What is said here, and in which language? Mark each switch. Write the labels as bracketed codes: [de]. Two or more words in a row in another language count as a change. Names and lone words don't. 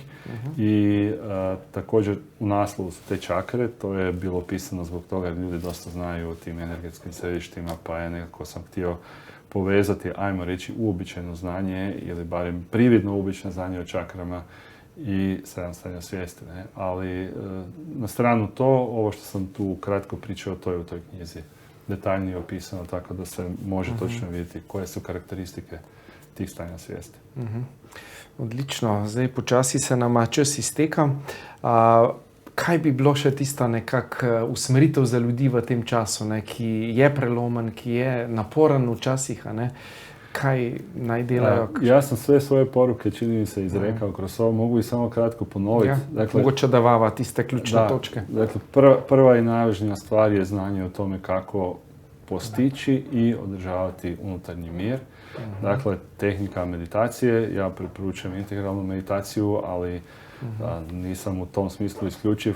[hr] I također u naslovu su te čakre, to je bilo pisano zbog toga jer ljudi dosta znaju o tim energetskim središtima, pa je nekako sam htio povezati, ajmo reći, uobičajeno znanje ili barem prividno uobičajeno znanje o čakrama i 7 stanja svijesti. Ali na stranu to, ovo što sam tu kratko pričao, to je u toj knjizi detaljnije opisano, tako da se može točno vidjeti koje su karakteristike tih stanja svijesti. [sl] Odlično. Zdaj počasi se nama čas izteka. Kaj bi bilo še tista nekak usmeritev za ljudi v tem času, ki je prelomen, ki je naporen včasih, kaj naj delajo? [hr] Ja sam sve svoje poruke, čini mi se, izrekao kroz ovo, mogu i samo kratko ponoviti. Dakle, mogoče da vava [sl] tiste ključne točke. [hr] Dakle, prva i najvažnija stvar je znanje o tome kako postići i održavati unutarnji mir. Dakle, tehnika meditacije, ja preporučujem integralnu meditaciju, ali nisam u tom smislu isključiv.